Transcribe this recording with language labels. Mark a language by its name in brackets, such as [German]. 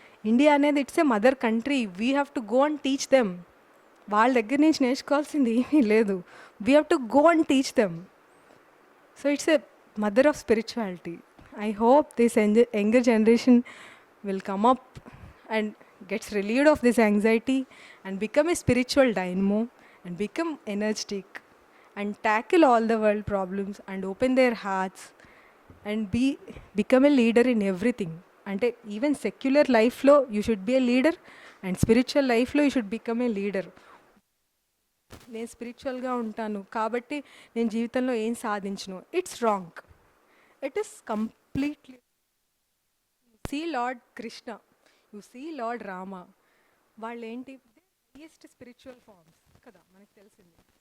[English] India అనేది it's a mother country, we have to go and teach them. [Telugu] వాళ్ళ దగ్గర నుంచి నేర్చుకోవాల్సింది ఏమీ లేదు, [English] We have to go and teach them. So it's a mother of spirituality. I hope this younger generation will come up and gets relieved of this anxiety and become a spiritual dynamo and become energetic and tackle all the world problems and open their hearts and become a leader in everything. Ante even secular life lo you should be a leader and spiritual life lo you should become a leader. [Telugu] నేను స్పిరిచువల్గా ఉంటాను కాబట్టి నేను జీవితంలో ఏం సాధించను, [English] It's wrong. It is completely. See lord Krishna, you see lord Rama, [Telugu] వాళ్ళు ఏంటి highest spiritual forms కదా మనకు తెలిసింది.